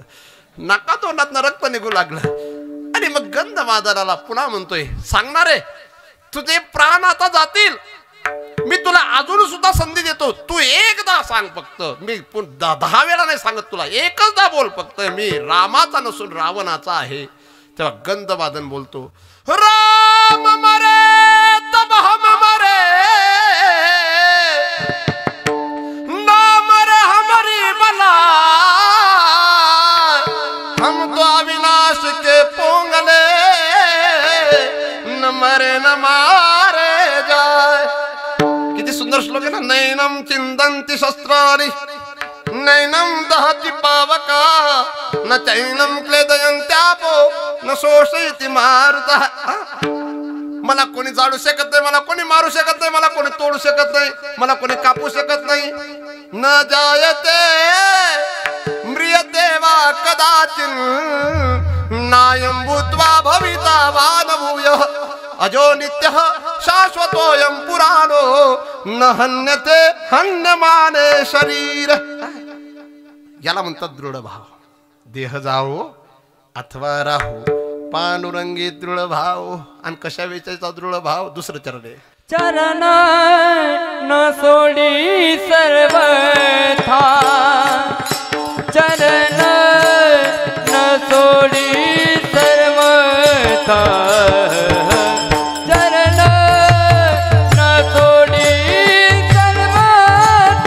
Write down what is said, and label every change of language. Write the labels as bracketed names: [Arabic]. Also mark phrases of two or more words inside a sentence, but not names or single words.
[Marathi] नाका तोंडातनं रक्त निघू लागलं, आणि मग गंधमादनाला पुन्हा म्हणतोय, सांगणारे तुझे प्राण आता जातील, मी तुला अजून सुद्धा संधी देतो, तू एकदा सांग फक्त, मी 10 वेळा नाही सांगत, तुला एकचदा बोल फक्त, मी रामाचा नसून रावणाचा आहे. तेव्हा गंधमादन बोलतो, [Hindi] राम मरे तब हम मरे, ना मरे हमारी बला, हम तो अविनाश के पोंगले, न मरे न मारे जाए. [Marathi] किती सुंदर श्लोक आहे ना. [Sanskrit] नैनम चिंतन्ति शस्त्राणि नैनम दहति पावका, न चैनम क्लेदयन्त्यापो, न शोषयति मारुतः. [Marathi] मला कोणी जाळू शकत नाही, मला कोणी मारू शकत नाही, मला कोणी तोडू शकत नाही, मला कोणी कापू शकत नाही. [Sanskrit] न जायते म्रियते वा कदाचिन, नायं भूत्वा भविता वा न भूयः, अजो नित्यः शाश्वतोऽयं पुराणो, न हन्यते हन्यमाने शरीर. [Marathi] याला म्हणतात दृढ भाव. देह जावो अथवा राहो, पांडुरंगी दृढ भाव. आणि कशा वेचायचा दृढ भाव? दुसरं चरण आहे. चरण न सोडी सर्वथा, चरण न सोडी सर्वथा, चरण न सोडी सर्वथा,